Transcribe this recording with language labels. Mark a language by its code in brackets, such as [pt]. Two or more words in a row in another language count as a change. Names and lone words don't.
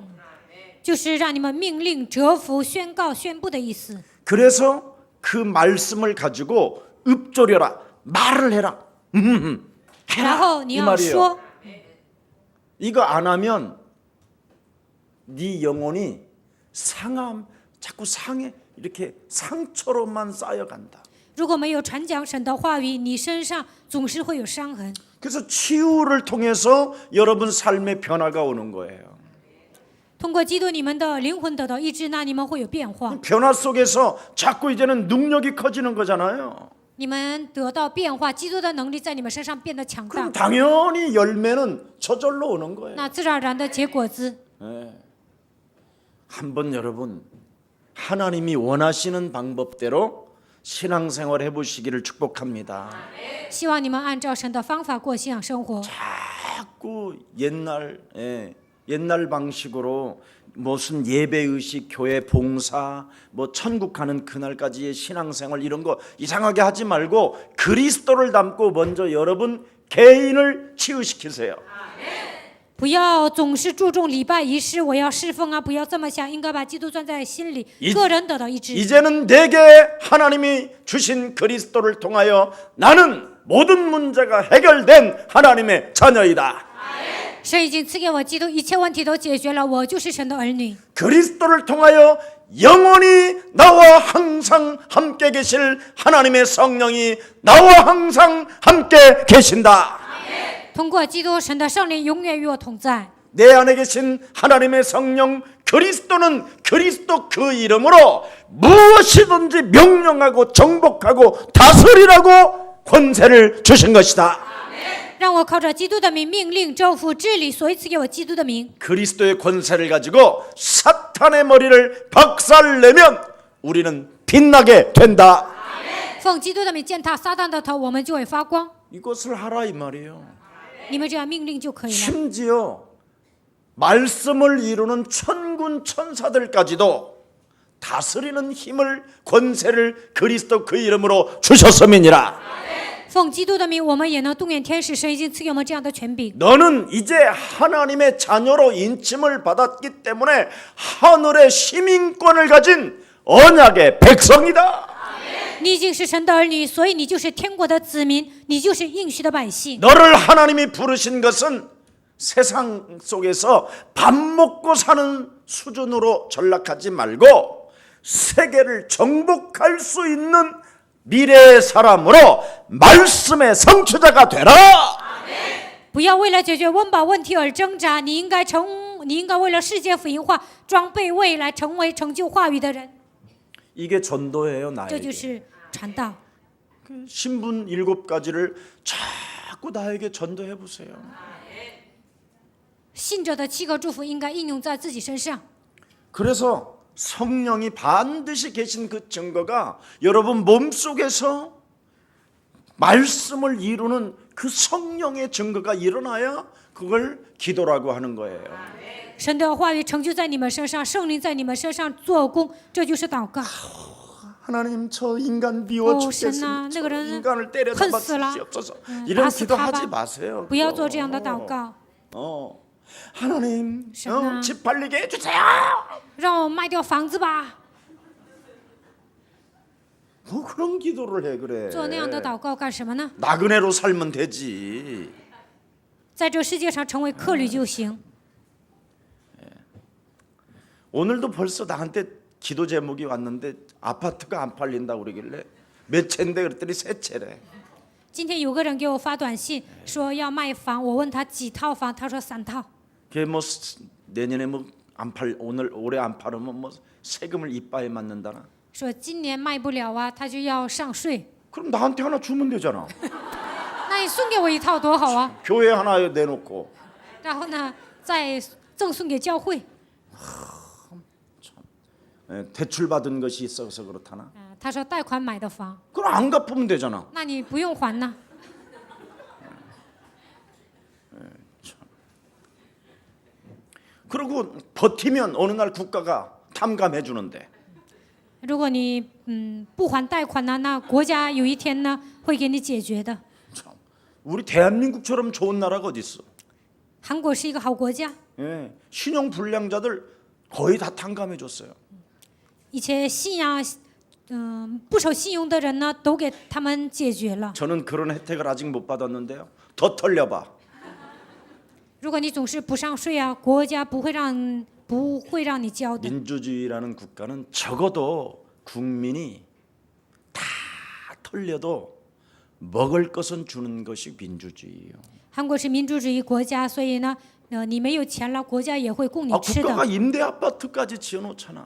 [zh] 就是让你们命令、折服、宣告、宣布的意思。 [ko] 그래서 그 말씀을 가지고 읊조려라, 말을 해라. [zh] 然后你 [ko] 이 [zh] 要 [ko] 말이에요. [zh] 说， [ko] 이거 안 하면 네 영혼이 상함, 자꾸 상해 이렇게 상처로만 쌓여간다. [zh] 如果没有传讲神的话语，你身上总是会有伤痕。 [ko] 그래서 치유를 통해서 여러분 삶의 변화가 오는 거예요. [zh] 通过基督，你们的灵魂得到医治，那你们会有变化。 [ko] 변화 속에서 자꾸 이제는 능력이 커지는 거잖아요. [zh] 你们得到变化，基督的能力在你们身上变得强大 [ko] 그럼 ， 당연히 열매는 저절로 오는 거예요. [zh] 那自然而然的结果子。 [ko] 한번 여러분 하나님이 원하시는 방법대로 신앙생활 해보시기를 축복합니다. [zh] 希望你们按照神的方法过信仰生活。 [ko] 자꾸 옛날 방식으로 무슨 예배의식, 교회 봉사, 뭐 천국 가는 그날까지의 신앙생활 이런 거 이상하게 하지 말고 그리스도를 담고 먼저 여러분 개인을 치유시키세요. [zh] 不要总是注重礼拜仪式，我要侍奉啊！不要这么想，应该把基督装在心里，个人得到医治。 [ko] 이제는 내게 하나님이 주신 그리스도를 통하여 나는 모든 문제가 해결된 하나님의 자녀이다. [zh] 神已经赐给我基督，一切问题都解决了，我就是神的儿女。 [ko] 그리스도를 통하여 영원히 나와 항상 함께 계실 하나님의 성령이 나와 항상 함께 계신다. [zh] 通过基督，神的圣灵永远与我同在。 [ko] 내 안에 계신 하나님의 성령 그리스도는 그리스도 그 이름으로 무엇이든지 명령하고 정복하고 다스리라고 권세를 주신 것이다. [zh] 让我靠着基督的名命令、征服、治理，所以赐给我基督的名。 [ko] 그리스도의 권세를 가지고 사탄의 머리를 박살내면 우리는 빛나게 된다. [zh] 奉基督的名践踏撒旦的头，我们就会发光。 [ko] 이것을 하라 이 말이에요. [zh] 你们这样命令就可以了。 [ko] 심지어 말씀을 이루는 천군 천사들까지도 다스리는 힘을 권세를 그리스도 그 이름으로 주셨음이니라. [zh] 奉基督的名，我们也能动员天使。神已经赐给我们这样的权柄。 [ko] 너는 이제 하나님의 자녀로 인침을 받았기 때문에 하늘의 시민권을 가진 언약의 백성이다. [zh] 你已经是神的儿女，所以你就是天国的子民，你就是应许的百姓。 [ko] 너를 하나님이 부르신 것은 세상 속에서 밥 먹고 사는 수준으로 전락하지 말고 세계를 정복할 수 있는 미래의 사람으로 말씀의 성취자가 되라. [zh] 不要为了解决温饱问题而挣扎，你应该为了世界福音化，装备未来，成为成就话语的人。 [ko] 이게 전도예요, [zh] 这就 [ko] 나에게. [zh] 是传道。 [ko] 신분 7가지를 자꾸 나에게 전도해 보세요. [zh] 信者的7个祝福应该应用在自己身上。 [ko] 그래서 성령이 반드시 계신 그 증거가 여러분 몸속에서 말씀을 이루는 그 성령의 증거가 일어나야 그걸 기도라고 하는 거예요. [zh] 神的话语成就在你们身上，圣灵在你们身上做工，这就是祷告。 [ko] 하나님 저 인간 미워 [zh] 神 [ko] 죽겠습니다. [zh] 呐，那个 [ko] 저 [zh] 人 [ko] 인간을 때려 [zh] 恨 [ko] 잡아 [zh] 死了， [ko] 주시옵소서. [zh] 打 [ko] 이런 [zh] 死他 [ko] 기도하지 [zh] 吧， [ko] 마세요. [zh] 不要做这样的祷告。 [ko] 하나님 [zh] 神啊， [ko] 집 팔리게 해주세요. [zh] 让我卖掉房子吧， [ko] 뭐 그런 기도를 해 그래. [zh] 做那样的祷告干什么呢？ [ko] 나그네로 살면 되지. [zh] 在这世界上成为客旅就行。 [ko] 오늘도 벌써 나한테 기도 제목이 왔는데 아파트가 안 팔린다고 그러길래 몇 채인데 그랬더니 세 채래. [zh] 今天有个人给我发短信说要卖房，我问他几套房，他说3套。 [ko] 그게 뭐 내년에 뭐 안 팔 오늘 올해 안 팔으면 뭐 세금을 이빠에 맞는다나. [zh] 说今年卖不了啊，他就要上税。 [ko] 그럼 나한테 하나 주면 되잖아. [zh] 那你送给我一套多好啊！ [ko] 교회 하나 내놓고. [zh] 然后呢，再赠送给教会。 [ko] 대출 받은 것이 있어서 그렇다나. [zh] 他说贷款买的房， [ko] 그럼 안 갚으면 되잖아. [zh] 那你不用还呢。 [ko] 그리고 버티면 어느 날 국가가 탐감해 주는데. [zh] 如果你不还贷款呢，那国家有一天呢会给你解决的。 [ko] 참, 우리 대한민국처럼 좋은 나라가 어디 있어? [zh] 韩国是一个好国家， [ko] 예, 신용 불량자들 거의 다 탕감해 줬어요. [zh] 以前信仰不守信用的人呢，都给他们解决了。 [ko] 저는 그런 혜택을 아직 못 받았는데요. 더 털려봐. [zh] 如果你总是不上税啊，国家不会让你交的。 [ko] 민주주의라는 국가는 적어도 국민이 다 털려도 먹을 것은 주는 것이 민주주의예요. [zh] 韩国是民主主义国家，所以呢，你没有钱了，国家也会供你 [ko] 아, [zh] 吃 [ko] 국가가 [zh] 的。 [ko] 임대 아파트까지 지어놓잖아.